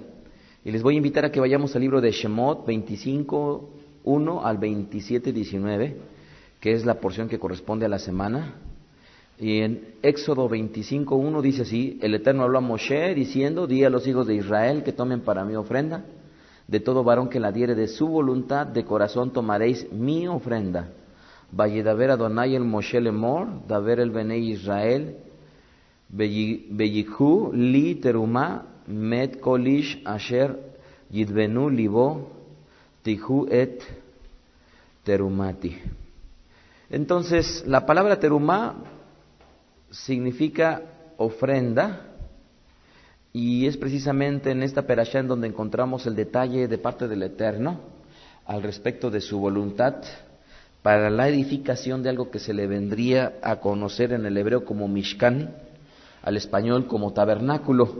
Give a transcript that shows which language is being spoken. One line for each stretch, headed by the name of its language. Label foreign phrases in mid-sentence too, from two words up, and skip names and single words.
Spanish: Y les voy a invitar a que vayamos al libro de Shemot 25, 1 al 27, 19, que es la porción que corresponde a la semana. Y en Éxodo 25, 1 dice así: el Eterno habló a Moshe diciendo: di a los hijos de Israel que tomen para mí ofrenda. De todo varón que la diere de su voluntad, de corazón tomaréis mi ofrenda.
Hebrew: וידבר אדוני אל משה לאמור, דבר אל בני ישראל, ויקחו לי תרומה, מאת כל איש אשר ידבנו ליבו, תקחו את תרומתי.
Spanish: Entonces, la palabra terumá significa ofrenda, y es precisamente en esta perashá en donde encontramos el detalle de parte del Eterno al respecto de su voluntad para la edificación de algo que se le vendría a conocer en el hebreo como Mishkan, al español como tabernáculo.